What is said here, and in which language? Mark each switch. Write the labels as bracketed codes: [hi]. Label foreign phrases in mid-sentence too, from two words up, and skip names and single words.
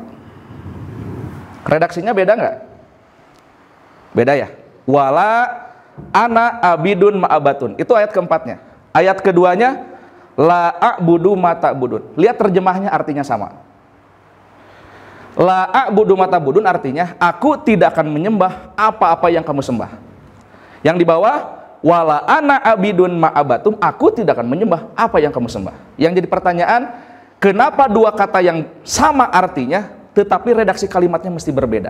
[id] Redaksinya beda nggak? Beda ya? [ar] ولا أنا عابد ما عبدتم. [id] Itu ayat keempatnya. Ayat keduanya [ar] لا أعبد ما تعبدون. [id] Lihat terjemahnya, artinya sama. [ar] لا أعبد ما تعبدون [id] artinya aku tidak akan menyembah apa-apa yang kamu sembah. Yang di bawah [ar] ولا أنا عابد ما عبدتم, [id] aku tidak akan menyembah apa yang kamu sembah. Yang jadi pertanyaan, kenapa dua kata yang sama artinya tetapi redaksi kalimatnya mesti berbeda?